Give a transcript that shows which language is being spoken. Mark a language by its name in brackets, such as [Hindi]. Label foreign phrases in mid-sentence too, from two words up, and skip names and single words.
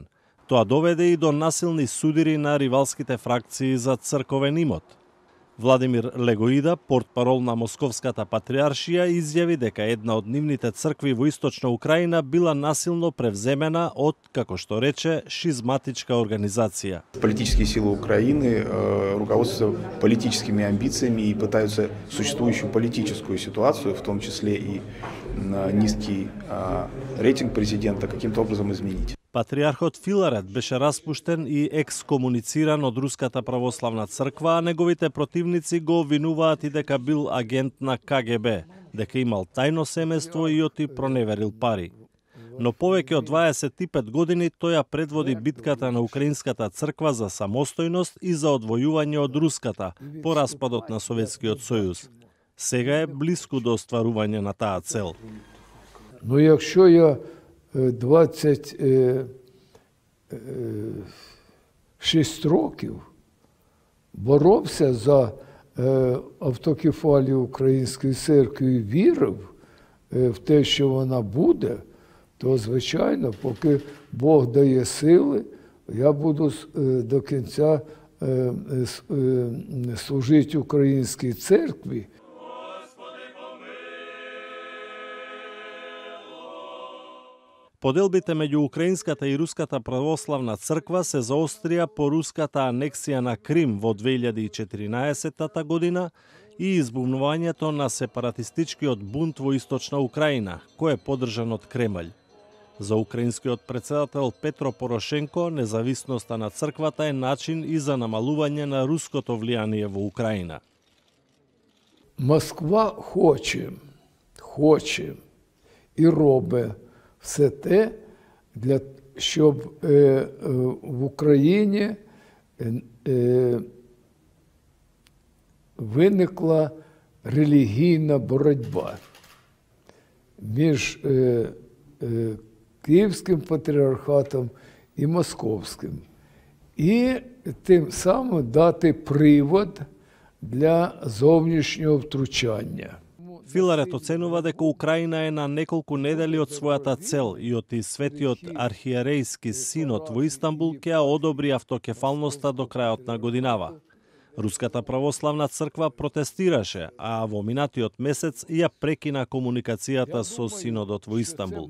[Macedonian] Тоа доведе и до насилни судири на ривалските фракции за црковен имот. Владимир Легоида, портпарол на Московската патриаршија, изјави дека една од нивните цркви во Источна Украина била насилно превземена од, како што рече, шизматичка организација. [Russian] Политические силы Украины руководствуются политическими амбициями и пытаются существующую политическую ситуацию, в том числе и низкий рейтинг президента, каким-то образом изменить. [Macedonian] Патриархот Филарет беше распуштен и екскомунициран од Руската православна црква, а неговите противници го обвинуваат и дека бил агент на КГБ, дека имал тајно семејство и оти проневерил пари. Но повеќе од 25 години тој ја предводи битката на Украинската црква за самостојност и за одвојување од руската по распадот на Советскиот сојуз. Сега е блиску до остварување на таа цел. [Ukrainian] Но якщо я 26 років боровся за автокефалію Української церкви і вірив в те, що вона буде, то, звичайно, поки Бог дає сили, я буду до кінця служити Українській церкві. [Macedonian] Поделбите меѓу Украинската и Руската православна црква се заострија по руската анексија на Крим во 2014 година и избунувањето на сепаратистичкиот бунт во Источна Украина, кој е поддржан од Кремљ. За украинскиот председател Петро Порошенко, независноста на црквата е начин и за намалување на руското влијание во Украина. [Ukrainian] Москва хоче і робить все те, щоб в Україні виникла релігійна боротьба між Київським патріархатом і Московським. І тим самим дати привод для зовнішнього втручання. [Macedonian] Филарет оценува дека Украина е на неколку недели од својата цел и оти светиот архиерејски синод во Истанбул ќе ја одобри автокефалноста до крајот на годинава. Руската православна црква протестираше, а во минатиот месец ја прекина комуникацијата со синодот во Истанбул.